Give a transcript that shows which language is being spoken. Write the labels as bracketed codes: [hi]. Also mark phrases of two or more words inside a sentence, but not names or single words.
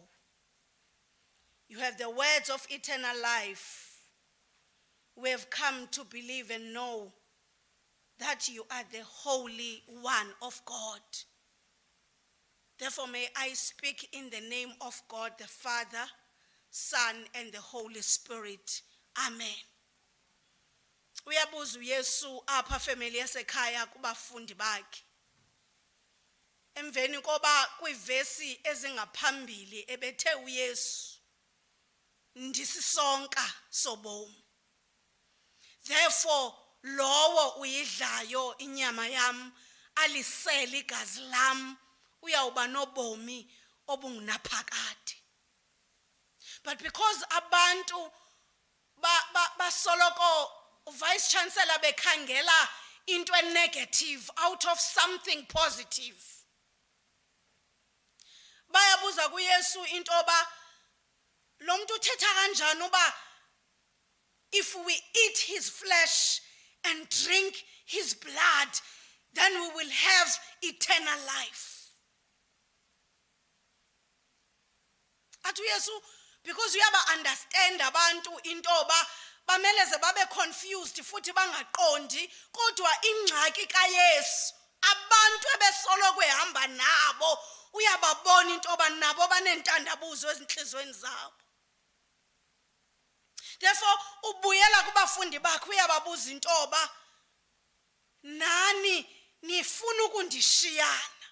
[en] You have the words of eternal life. We have come to believe and know that you are the Holy One of God. Therefore, may I speak in the name of God, the Father, Son, and the Holy Spirit. Amen. [xh] Uyabuza uYesu apha family yasekhaya kubafundi bakhe. Emveni koba kwivesi ezingaphambili ebethe uYesu, ndisisonka sobomi. Therefore, lowo uyidlayo inyama yam, alisele igazi lam, uyawuba nobomi obungunaphakade. [en] But because [xh] abantu basoloko [en] Vice Chancellor [xh] bekhangela into [en] negative out of something positive. [xh] Bayabuza kuYesu into oba lo muntu uthetha kanjani uba [en] if we eat his flesh and drink his blood, then we will have eternal life. [xh] Atu Yesu, [en] because we have understand [xh] abantu into oba bameleze babe confused futhi bangaqondi, kodwa ingxaki kaYesu abantu ebesoloko ehamba nabo uyababona into oba nabo banentandabuzo ezinhlizweni zabo. Therefore ubuyela kubafundi bakhe uyababuza into oba nani nifuna ukundishiyana.